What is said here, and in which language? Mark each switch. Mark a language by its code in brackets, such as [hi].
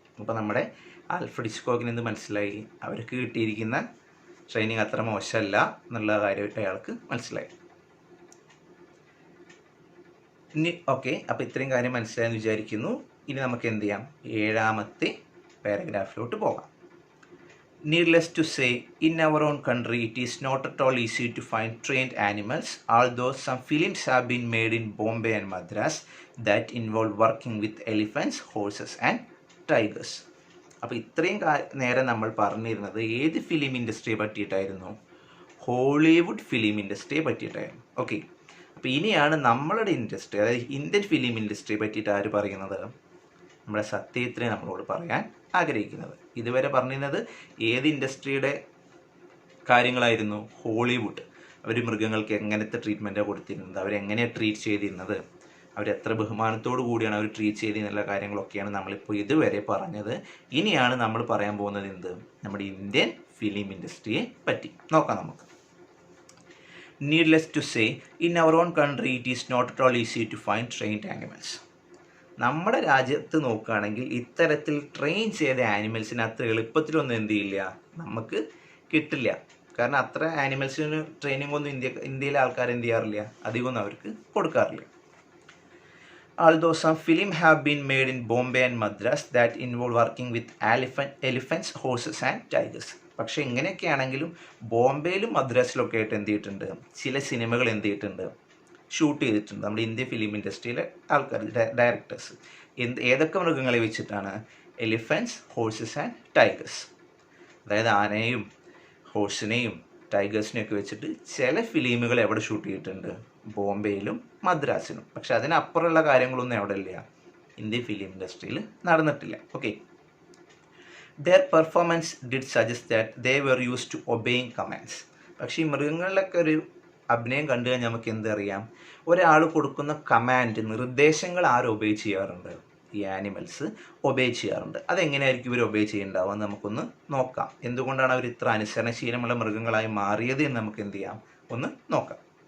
[ml] അപ്പോൾ നമ്മുടെ ആൽഫ്രഡ് ഹിച്ച്കോക്കിന് എന്ത് മനസ്സിലായി? അവർക്ക് കിട്ടിയിരിക്കുന്ന ട്രെയിനിങ് അത്ര മോശമല്ല എന്നുള്ള കാര്യമായിട്ട് അയാൾക്ക് മനസ്സിലായി. ഇനി ഓക്കെ, അപ്പോൾ ഇത്രയും കാര്യം മനസ്സിലായെന്ന് വിചാരിക്കുന്നു. ഇനി നമുക്ക് എന്ത് ചെയ്യാം? 7ാമത്തെ പാരഗ്രാഫിലോട്ട് പോകാം. [en] Needless to say, in our own country, it is not at all easy to find trained animals, although some films have been made in Bombay and Madras that involve working with elephants, horses and tigers. [ml] അപ്പോൾ ഇത്രയും നേരം നമ്മൾ പറഞ്ഞിരുന്നത് ഏത് film ഇൻഡസ്ട്രിയെ പറ്റിയിട്ടായിരുന്നു? Hollywood film ഇൻഡസ്ട്രിയെ പറ്റിയിട്ടായിരുന്നു. Okay, അപ്പോൾ ഇനിയാണ് നമ്മളുടെ industry, അതായത് ഇന്ത്യൻ ഫിലിം ഇൻഡസ്ട്രിയെ പറ്റിയിട്ട് ആര് പറയുന്നത്? നമ്മുടെ സത്യജിത്തിനെ നമ്മളോട് പറയാൻ ആഗ്രഹിക്കുന്നത്. ഇതുവരെ പറഞ്ഞിരുന്നത് ഏത് ഇൻഡസ്ട്രിയുടെ കാര്യങ്ങളായിരുന്നു? ഹോളിവുഡ്. അവർ മൃഗങ്ങൾക്ക് എങ്ങനത്തെ ട്രീറ്റ്മെൻറ്റാണ് കൊടുത്തിരുന്നത്, അവരെങ്ങനെയാണ് ട്രീറ്റ് ചെയ്തിരുന്നത്, അവരെത്ര ബഹുമാനത്തോടു കൂടിയാണ് അവർ ട്രീറ്റ് ചെയ്തിരുന്നുള്ള കാര്യങ്ങളൊക്കെയാണ് നമ്മളിപ്പോൾ ഇതുവരെ പറഞ്ഞത്. ഇനിയാണ് നമ്മൾ പറയാൻ പോകുന്നത് എന്ത്? നമ്മുടെ ഇന്ത്യൻ ഫിലിം ഇൻഡസ്ട്രിയെ പറ്റി നോക്കാം നമുക്ക്. [en] Needless to say, in our own country, it is not at all easy to find trained animals. [ml] നമ്മുടെ രാജ്യത്ത് നോക്കുകയാണെങ്കിൽ ഇത്തരത്തിൽ ട്രെയിൻ ചെയ്ത ആനിമൽസിന് അത്ര എളുപ്പത്തിലൊന്നും എന്ത് ചെയ്യില്ല, നമുക്ക് കിട്ടില്ല. കാരണം അത്ര ആനിമൽസിന് ട്രെയിനിങ് ഒന്നും ഇന്ത്യയിലെ ആൾക്കാർ എന്ത് ചെയ്യാറില്ല, അധികമൊന്നും അവർക്ക് കൊടുക്കാറില്ല. [en] Although some films have been made in Bombay and Madras that involve working with elephants, horses and tigers. [ml] പക്ഷേ ഇങ്ങനെയൊക്കെയാണെങ്കിലും ബോംബെയിലും മദ്രാസിലൊക്കെ ആയിട്ട് എന്ത് ചെയ്തിട്ടുണ്ട്, ചില സിനിമകൾ എന്ത് ചെയ്തിട്ടുണ്ട്, ഷൂട്ട് ചെയ്തിട്ടുണ്ട് നമ്മുടെ ഇന്ത്യൻ ഫിലിം ഇൻഡസ്ട്രിയിലെ ആൾക്കാർ, ഡയറക്ടേഴ്സ്. ഏതൊക്കെ മൃഗങ്ങളെ വെച്ചിട്ടാണ്? [en] Elephants, horses and tigers. [ml] അതായത് ആനയും ഹോഴ്സിനെയും ടൈഗേഴ്സിനെയൊക്കെ വെച്ചിട്ട് ചില ഫിലിമുകൾ എവിടെ ഷൂട്ട് ചെയ്തിട്ടുണ്ട്? ബോംബെയിലും മദ്രാസിലും. പക്ഷെ അതിനപ്പുറമുള്ള കാര്യങ്ങളൊന്നും എവിടെ ഇല്ല, ഇന്ത്യൻ ഫിലിം ഇൻഡസ്ട്രിയിൽ നടന്നിട്ടില്ല. [en] Okay, their performance did suggest that they were used to obeying commands. [ml] പക്ഷേ ഈ മൃഗങ്ങളിലൊക്കെ ഒരു അഭിനയം കണ്ടു കഴിഞ്ഞാൽ നമുക്ക് എന്തറിയാം? ഒരാൾ കൊടുക്കുന്ന കമാൻഡ്, നിർദ്ദേശങ്ങൾ ആര് ഒബേ ചെയ്യാറുണ്ട്? ഈ ആനിമൽസ് ഒബേ ചെയ്യാറുണ്ട്. അതെങ്ങനെയായിരിക്കും ഇവർ ഒബേ ചെയ്യുന്നുണ്ടാവുക എന്ന് നമുക്കൊന്ന് നോക്കാം. എന്തുകൊണ്ടാണ് അവർ ഇത്ര അനുസരണശീലമുള്ള മൃഗങ്ങളായി മാറിയത് എന്ന് നമുക്ക് എന്ത് ചെയ്യാം, ഒന്ന് നോക്കാം.